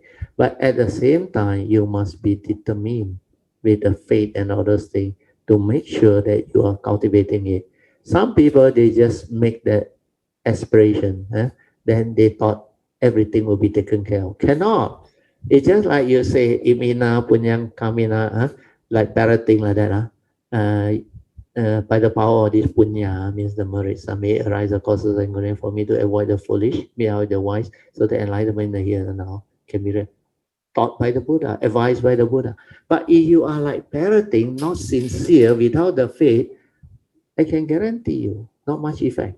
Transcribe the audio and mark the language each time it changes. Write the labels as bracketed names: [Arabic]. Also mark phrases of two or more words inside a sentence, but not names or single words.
[English] But at the same time, you must be determined with the faith and all those things to make sure that you are cultivating it. Some people, they just make the aspiration, then they thought everything will be taken care of. Cannot. It's just like you say, [Pali] imina punyang kamina, [English] like parroting like that. By the power of this punya, means the merits, may arise the causes and conditions for me to avoid the foolish, be avoid the wise, so the enlightenment in the here and now can be taught by the Buddha, advised by the Buddha. But if you are like parroting, not sincere, without the faith, I can guarantee you, not much effect.